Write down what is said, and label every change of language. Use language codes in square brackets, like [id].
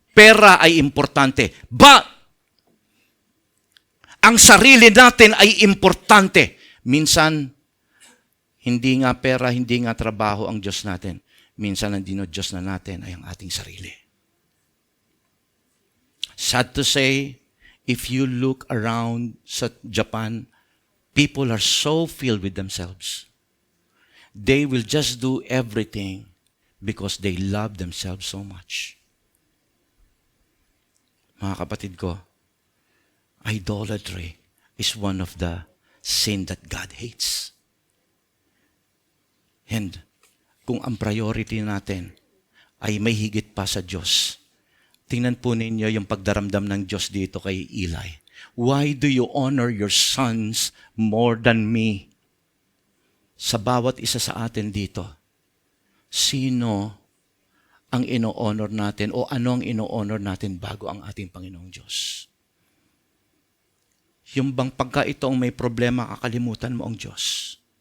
[tl] Pera ay importante, but ang sarili natin ay importante. Minsan, hindi nga pera, hindi nga trabaho ang Diyos natin. Minsan, ang dinodiyos na natin ay ang ating sarili. [en] Sad to say, if you look around sa Japan, people are so filled with themselves. They will just do everything because they love themselves so much. [tl] Mga kapatid ko, [en] idolatry is one of the sin that God hates. [tl] And kung ang priority natin ay may higit pa sa Diyos, tingnan po ninyo yung pagdaramdam ng Diyos dito kay Eli. [en] Why do you honor your sons more than me? [tl] Sa bawat isa sa atin dito, sino ang ino-honor natin o ano ang ino-honor natin bago ang ating Panginoong Diyos? Yung bang pagka ito ang may problema, kakalimutan mo ang Diyos.